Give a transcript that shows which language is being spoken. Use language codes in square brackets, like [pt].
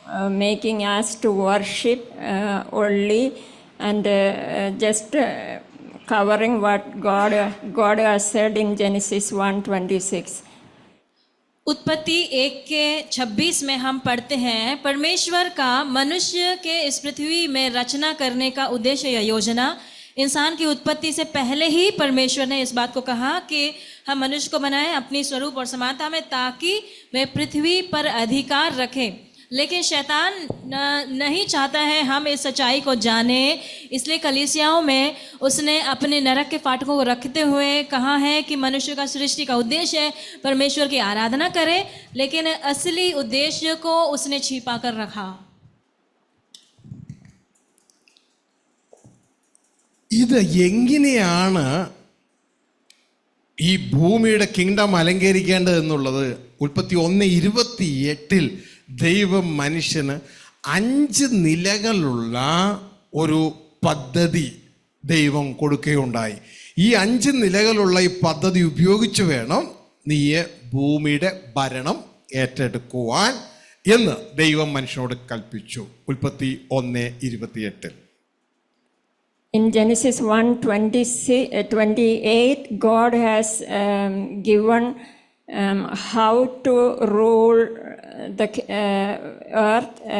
[en] making us to worship only, and just covering what God has said in Genesis 1:26. [hi] उत्पत्ति 1:26 में हम पढ़ते हैं, परमेश्वर का मनुष्य के इस पृथ्वी में रचना करने का उद्देश्य या योजना, इंसान की उत्पत्ति से पहले ही परमेश्वर ने इस बात को कहा कि हम मनुष्य को बनाएं अपनी स्वरूप और समानता में, ताकि वे पृथ्वी पर अधिकार रखें। लेकिन शैतान नहीं चाहता है हम इस सच्चाई को जाने, इसलिए कलीसियाओं में उसने अपने नरक के फाटकों को रखते हुए कहा है कि मनुष्य का सृष्टि का उद्देश्य है परमेश्वर की आराधना करे, लेकिन असली उद्देश्य को उसने छिपा कर रखा। [ml] ഇത് എങ്ങനെയാണ് ഈ ഭൂമിയുടെ കിങ്ഡം അലങ്കരിക്കേണ്ടതെന്നുള്ളത് ഉൽപ്പത്തി 1:28 ദൈവം മനുഷ്യന് 5 നിലകളുള്ള ഒരു പദ്ധതി ദൈവം കൊടുക്കുകയുണ്ടായി. ഈ 5 നിലകളുള്ള ഈ പദ്ധതി ഉപയോഗിച്ച് വേണം നീ ഭൂമിയുടെ ഭരണം ഏറ്റെടുക്കുവാൻ എന്ന് ദൈവം മനുഷ്യനോട് കൽപ്പിച്ചു. ഉൽപ്പത്തി 1:28. [en] In Genesis 1:28, God has given how to rule the earth.